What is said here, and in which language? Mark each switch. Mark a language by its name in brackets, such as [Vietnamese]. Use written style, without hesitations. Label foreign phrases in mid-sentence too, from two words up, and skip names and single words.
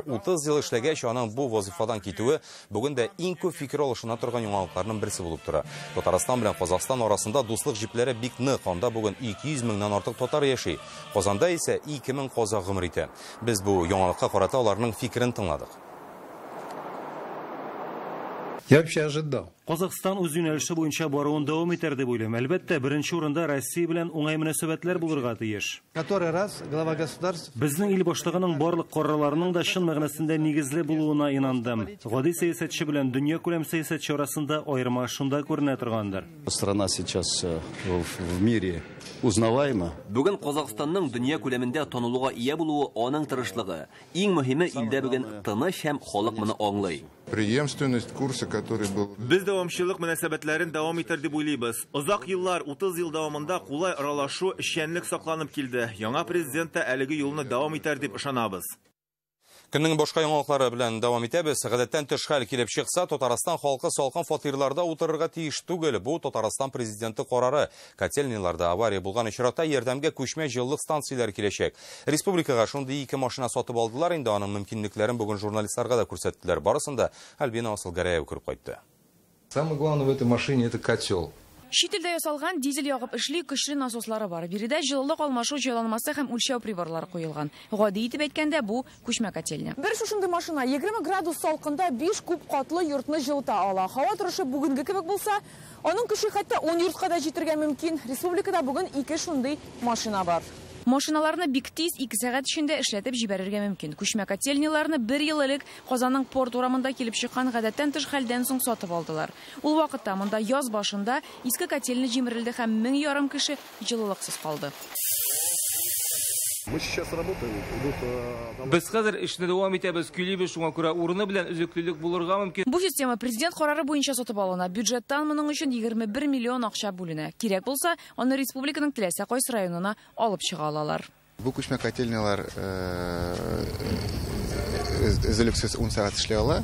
[Tatar] 30 ел эшләгәч аның бу вазифадан китүе бүген дә иң күп фикер алышына торган яңалыкларның берсе булып тора. Татарстан белән Казакъстан арасында дуслык җипләре бик нык. Анда бүген 200 меңнән артык татар яши. Казанда исә 2 мең казак гомер итә. Без бу яңалыкка карата аларның фикерен тыңладык. [Russian] Я вообще ожидал. [Tatar] Казакстан үз юнәлеше буенча баруын дәвам итәр дип уйлыйм. Әлбәттә, беренче урында Россия белән уңай мөнәсәбәтләр булырга тиеш. [Russian] Который раз глава государства [Tatar] Безнең ил башлыгының барлык карарларының да чын мәгънәсендә нигезле булуына инандым. Гади сәясәтче белән дөнья күләм сәясәтче арасында аерма шунда күренә торгандыр. [Russian] Страна сейчас в мире узнаваема. [Tatar] Бүген Казакстанның дөнья күләмендә танылуга ия булуы аның тырышлыгы. Иң мөһиме илдә бүген тыныч һәм халык моны аңлый. [Russian] Преемственность курса, который был. [Tatar] Без дәвамчылык мөнәсәбәтләрен дәвам итәр дип уйлыйбыз. Озак еллар, 30 ел дәвамында кулай аралашу, эшчәнлек сакланып килде. Яңа президент та әлеге юлны дәвам итәр дип ышанабыз. Көннең башка яңалыклары белән дәвам итәбез. Гадәттән тыш хәл килеп чыкса, Татарстан халкы салкын фатирларда утырырга тиеш түгел. Бу Татарстан президенты карары. Котельняларда авария булган очракта ярдәмгә күчмә җылылык станцияләре киләчәк. Республикага шундый 2 машина сатып алдылар, инде аның мөмкинлекләрен бүген журналистларга да күрсәттеләр. Барысында Альбина Асылгараева күреп кайтты. [Russian] Самое главное в этой машине это котел. [Tatar] Шителдә ясалган дизель ягып эшли көчле насослары бар. Биредә җылылык алмашу җайланмасы һәм үлчәү приборлары куелган. Гади итеп әйткәндә, бу күчмә котельня. Бер шушындый машина 20 градус салкында 5 күп катлы йортны җылыта ала. Һава торышы бүгенге кебек булса, аның көче хәтта 10 йортка да җитәргә мөмкин. Республикада бүген 2 шундый машина бар. Машиналарны бик тиз 2 сәгать эчендә эшләтеп җибәрергә мөмкин. Күчмә котельняларны 1 ел элек Казанның порт урамында килеп чыккан гадәттән тыш хәлдән соң сатып алдылар. Ул вакытта монда яз башында иске котельня җимерелде һәм 1000 кеше җылылыксыз калды. [Russian] Мы сейчас работаем. [Tatar] Без хәзер эшне дәвам итәбез, көйлибез, шуңа күрә урыны белән өзеклелек булырга мөмкин. Бу система президент карары буенча сатып алына. Бюджеттан моның өчен 21 миллион акча бүленә. Кирәк булса, аны республиканың теләсә кайсы районына алып чыга алалар. Бу күчмә котельнялар өзлексез 10 сәгать эшли ала.